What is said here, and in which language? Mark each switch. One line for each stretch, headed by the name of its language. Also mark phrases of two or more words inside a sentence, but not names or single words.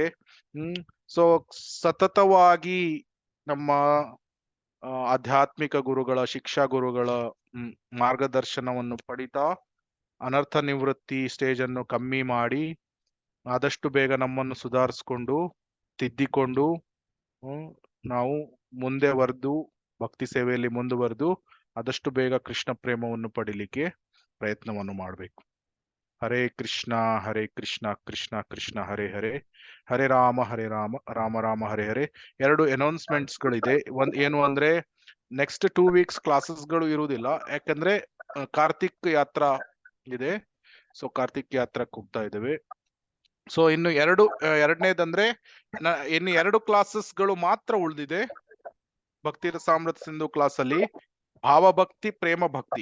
Kannada: ಸೊ ಸತತವಾಗಿ ನಮ್ಮ ಆಧ್ಯಾತ್ಮಿಕ ಗುರುಗಳ, ಶಿಕ್ಷಾ ಗುರುಗಳ ಮಾರ್ಗದರ್ಶನವನ್ನು ಪಡಿತಾ ಅನರ್ಥ ನಿವೃತ್ತಿ ಸ್ಟೇಜ್ ಅನ್ನು ಕಮ್ಮಿ ಮಾಡಿ ಆದಷ್ಟು ಬೇಗ ನಮ್ಮನ್ನು ಸುಧಾರಿಸ್ಕೊಂಡು ತಿದ್ದಿಕೊಂಡು ನಾವು ಮುಂದೆ ಭಕ್ತಿ ಸೇವೆಯಲ್ಲಿ ಮುಂದುವರೆದು ಆದಷ್ಟು ಬೇಗ ಕೃಷ್ಣ ಪ್ರೇಮವನ್ನು ಪಡಿಲಿಕ್ಕೆ ಪ್ರಯತ್ನವನ್ನು ಮಾಡಬೇಕು.
Sanskrit: ಹರೇ ಕೃಷ್ಣ ಕೃಷ್ಣ ಕೃಷ್ಣ ಹರೇ ಹರೇ, ಹರೇ ರಾಮ ರಾಮ ರಾಮ ಹರೇ ಹರೇ.
Kannada: ಎರಡು ಅನೌನ್ಸ್ಮೆಂಟ್ಸ್ ಗಳಿದೆ. ಒಂದ್ ಏನು ಅಂದ್ರೆ,
English: next 2 weeks classes
Kannada: ಗಳು ಇರುವುದಿಲ್ಲ, ಯಾಕಂದ್ರೆ ಕಾರ್ತಿಕ್ ಯಾತ್ರಾ ಇದೆ. ಸೊ ಕಾರ್ತಿಕ್ ಯಾತ್ರಕ್ಕೆ ಹೋಗ್ತಾ ಇದ್ದೇವೆ. ಸೊ ಇನ್ನು ಎರಡನೇದಂದ್ರೆ ಇನ್ನು 2 ಕ್ಲಾಸಸ್ ಗಳು ಮಾತ್ರ ಉಳಿದಿದೆ ಭಕ್ತಿ ರಸಾಮೃತ ಸಿಂಧು ಕ್ಲಾಸ್ ಅಲ್ಲಿ, ಭಾವಭಕ್ತಿ ಪ್ರೇಮ ಭಕ್ತಿ.